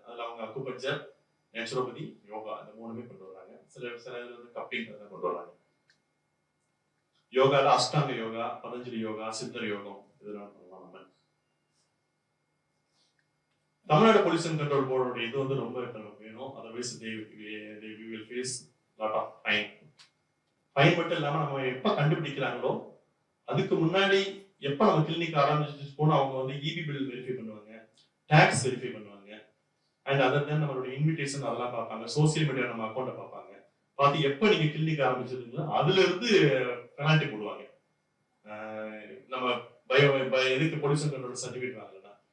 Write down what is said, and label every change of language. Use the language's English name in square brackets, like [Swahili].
[Tamil] அதில் அவங்க acupuncture, naturopathy, yoga இந்த 3மே கொண்டு வர்றாங்க. சில வந்து கப்பிங் கொண்டு வர்றாங்க. யோகால அஷ்டாங்க யோகா, பதஞ்சலி யோகா, சித்தர் யோகம் இதெல்லாம் பண்ணலாம். நம்ம தமிழ்நாடு பொல்யூஷன் கண்ட்ரோல் போர்டோட இது வந்து ரொம்ப வேணும். [English] Otherwise we will face lot of fine. [Tamil] Fine மட்டும் இல்லாம நம்ம எப்ப கண்டுபிடிக்கிறாங்களோ அதுக்கு முன்னாடி எப்ப நம்ம கிளினிக் ஆரம்பிச்சு போனா அவங்க வந்து EB பில் வெரிஃபை பண்ணுவாங்க, டாக்ஸ் வெரிஃபை பண்ணுவாங்க, அண்ட் அதர் தென் நம்மளோட இன்விடேஷன் அதெல்லாம் பார்ப்பாங்க, சோசியல் மீடியா நம்ம அக்கௌண்ட்டை பார்ப்பாங்க. பார்த்து எப்ப நீங்க கிளினிக் ஆரம்பிச்சிருக்கீங்களோ அதுல இருந்து பெனால்டி போடுவாங்க. நம்ம இதுக்கு பொல்யூஷன் கண்ட்ரோல் சர்டிஃபிகேட் வாங்கலாம்.